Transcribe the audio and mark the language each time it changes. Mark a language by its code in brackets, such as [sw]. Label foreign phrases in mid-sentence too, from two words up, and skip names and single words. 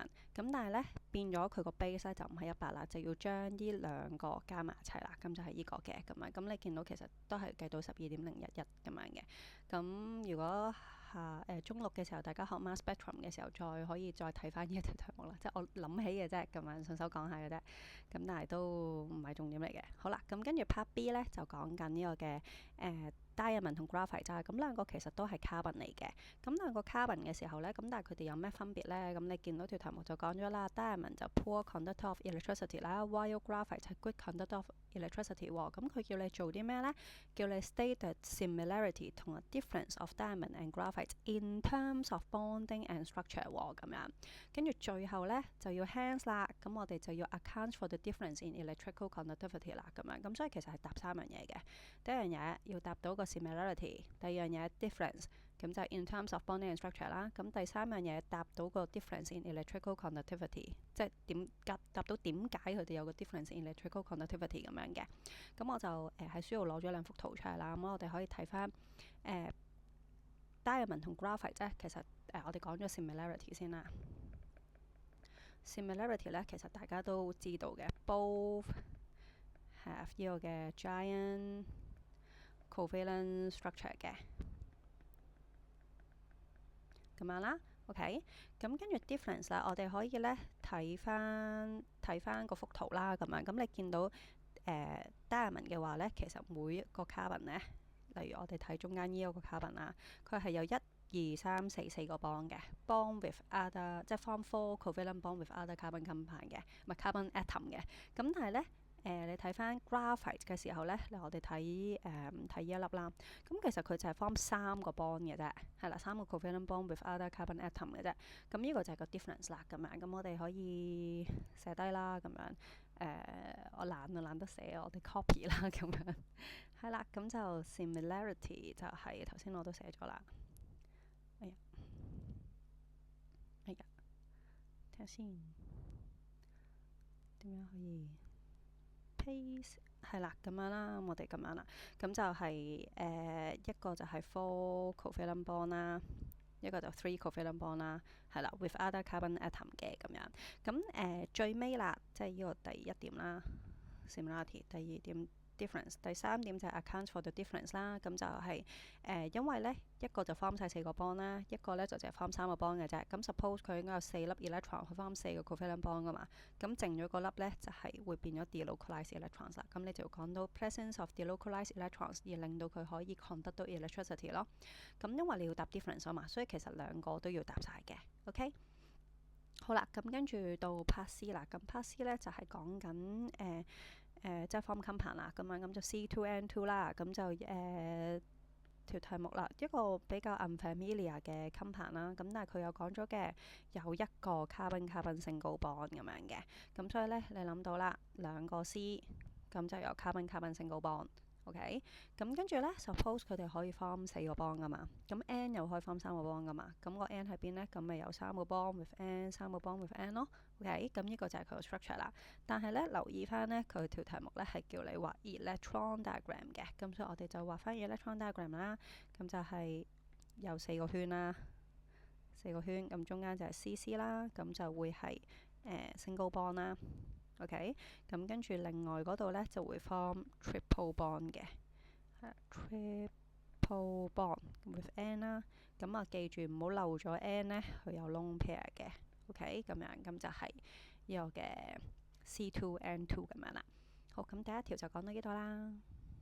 [yue] 咁但係呢，變咗佢個 base 咧就唔係100啦，就要將呢兩個加埋一齊啦。咁就係呢個嘅咁樣。咁你見到其實都係計到12.011咁樣嘅。咁如果中六嘅時候，大家學 [en] mass spectrum [yue] 嘅時候，可以再睇翻呢一條題目啦。即係我諗起嘅啫，咁樣順手講下嘅啫。咁但係都唔係重點嚟嘅。好啦，咁跟住 [en] part B [yue] 呢，就講緊呢個嘅diamond 同 graphite 就係咁兩個其實都係 carbon 嚟嘅。咁兩個 carbon 嘅時候呢，咁但係佢哋有咩分別呢？咁你見到條題目就講咗啦，diamond 就 [en] poor conductor of electricity [yue] 啦，while graphite 係 [en] good conductor of electricity [yue] 喎。咁佢叫你做啲咩呢？叫你 [en] state the similarity [yue] 同埋 [en] difference of diamond and graphite in terms of bonding and structure [yue] 喎，咁樣。跟住最後呢，就要 hence 啦，咁我哋就要 [en] account for the difference in electrical conductivity [yue] 啦，咁樣。咁所以其實係答3樣嘢嘅。第一樣嘢要答到個similarity，第二樣嘢 difference，咁就 [en] in terms of bonding and structure [yue] 啦。咁第三樣嘢答到個 [en] difference in electrical conductivity， [yue] 即係答到點解佢哋有個 [en] difference in electrical conductivity [yue] 咁樣嘅。咁我就喺書度攞咗兩幅圖出嚟啦。咁我哋可以睇翻diamond 同 graphite 啫。其實我哋講咗 similarity 先啦。similarity 咧，其實大家都知道嘅 ， [en] both have [yue] 呢個嘅 [en] giant covalent structure [yue] 嘅咁樣啦。OK，咁跟住 difference 啦，我哋可以咧睇翻個幅圖啦，咁樣。咁你見到diamond 嘅話咧，其實每一個 carbon 咧，例如我哋睇中間呢一個 carbon 啦，佢係有1 2、3、4四個 bond 嘅 ， [en] bond with other [yue] 即係 [en] form 4 covalent bond with other carbon compound [yue] 嘅，唔係 [en] carbon atom [yue] 嘅。咁但係咧你睇翻 graphite 嘅時候咧，我哋睇睇呢一粒啦。咁其實佢就係 form 3個 bond 嘅啫，係啦，3個 [en] covalent bond with other carbon atom [yue] 嘅啫。咁呢個就係個 difference 啦，咁樣。咁我哋可以寫低啦，咁樣。我懶得寫，我哋 copy 啦，咁樣。係啦，咁就 similarity 就係頭先我都寫咗啦。哎呀，睇下先點樣可以 paste 係啦，咁樣啦，我哋咁樣啦，咁就係一個就係 [en] 4 covalent bond [yue] 啦，一個就 [en] 3 covalent bond [yue] 啦，係啦 ， [en] with other carbon atom [yue] 嘅咁樣。咁最尾啦，即係呢個第一點啦 ，similarity，第二點。difference 第三點就係 [en] account for the difference [yue] 啦，咁就係因為咧一個就 form 晒4個 bond 啦，一個咧就淨係 form 3個 bond 嘅啫。咁 suppose 佢應該有4粒 electron 去 form 4個 covalent bond 噶嘛，咁剩咗嗰粒咧就係會變咗 [en] delocalized electrons [yue] 啦。咁你就要講到 [en] presence of delocalized electrons [yue] 而令到佢可以 conduct 到 electricity 咯。咁因為你要答 difference 啊嘛，所以其實兩個都要答晒嘅。OK， 好啦，咁跟住到 [en] part C [yue] 啦，咁 [en] part C [yue] 咧就係講緊即係 [en] form compound [yue] 啦，咁樣咁就 C2N2 啦，咁就條題目啦，一個比較 unfamiliar 嘅 compound 啦，咁但係佢又講咗嘅有一個 carbon 性高 bond 咁樣嘅，咁所以咧你諗到啦，兩個 C 咁就有 carbon 性高 bond。OK， 咁跟住咧 suppose 佢哋可以 form 4個 bond 噶嘛，咁 N 又可以 form 3個 bond 噶嘛，咁個 N 喺邊咧？咁咪有3個 [en] bond with N， [yue] 3個 [en] bond with N [yue] 咯。OK， 咁呢個就係佢個 structure 啦。但係咧留意翻咧，佢條題目咧係叫你畫 [en] electron diagram [yue] 嘅，咁所以我哋就畫翻 [en] electron diagram [yue] 啦。咁就係有4個圈啦，4個圈，咁中間就係 CC 啦，咁就會係 [en] single bond [yue] 啦。OK， 咁跟住另外嗰度咧就會 [en] form triple bond [yue] 嘅， [en] triple bond with N [yue] 啦。咁啊記住唔好漏咗 N 咧，佢有 [en] lone pair [yue] 嘅。OK， 咁樣咁就係呢個嘅 C2N2 咁樣啦。好，咁第一條就講到呢度啦。